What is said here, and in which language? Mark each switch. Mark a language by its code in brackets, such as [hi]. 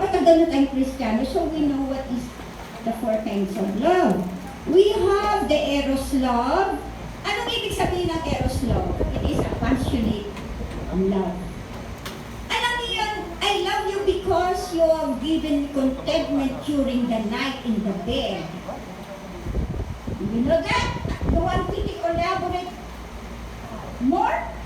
[tl] Matagal na tayong Kristiyano, [en] so we know what is the 4 kinds of love. We have the Eros love. [tl] Anong ibig sabihin ng Eros love? [en] It is a passionate love. [tl] Alam niyo yun, [en] I love you because you have given contentment during the night in the bed. You know that? You want me to elaborate more?